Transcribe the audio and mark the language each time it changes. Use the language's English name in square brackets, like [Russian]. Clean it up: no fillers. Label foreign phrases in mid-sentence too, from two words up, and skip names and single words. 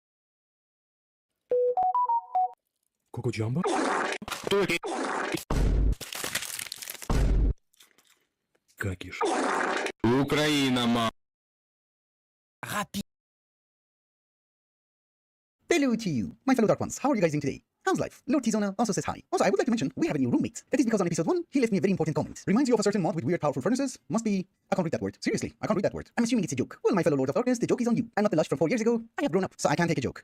[English] Coco Jumbo? Какиш. Украина, ма. Rapide. Hello to you, my fellow Dark Ones. How are you guys doing today? How's life? Lord T-Zona also says hi. Also, I would like to mention, we have a new roommate. That is because on episode 1, he left me a very important comment. Reminds you of a certain mod with weird powerful furnaces? Must be... I can't read that word. Seriously, I can't read that word. I'm assuming it's a joke. Well, my fellow Lord of Darkness, the joke is on you. I'm not the Lush from 4 years ago. I have grown up, so I can't take a joke.